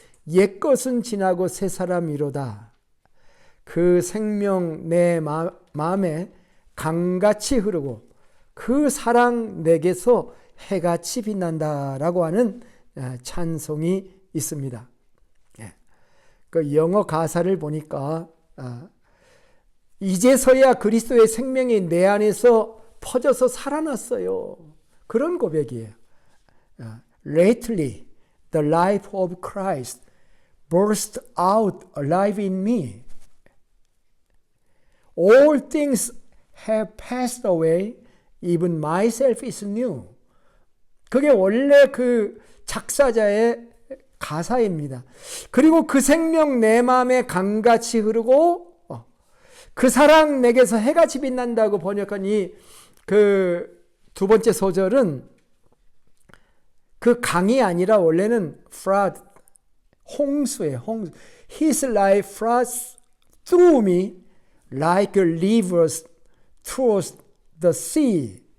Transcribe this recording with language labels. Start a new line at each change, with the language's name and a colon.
Korean: 옛것은 지나고 새 사람이로다. 그 생명 내 마음에 강같이 흐르고 그 사랑 내게서 해같이 빛난다라고 하는 찬송이 있습니다. 그 영어 가사를 보니까 이제서야 그리스도의 생명이 내 안에서 퍼져서 살아났어요. 그런 고백이에요.
English: Lately, the life of Christ burst out alive in me. All things have passed away, even myself is new.
Korean: 그게 원래 그 작사자의 가사입니다. 그리고 그 생명 내 마음에 강같이 흐르고 그 사랑 내게서 해같이 빛난다고 번역한 이 그 두 번째 소절은 그 강이 아니라 원래는 flood, 홍수예요. 홍수.
English: His life floods through me like a river through the sea.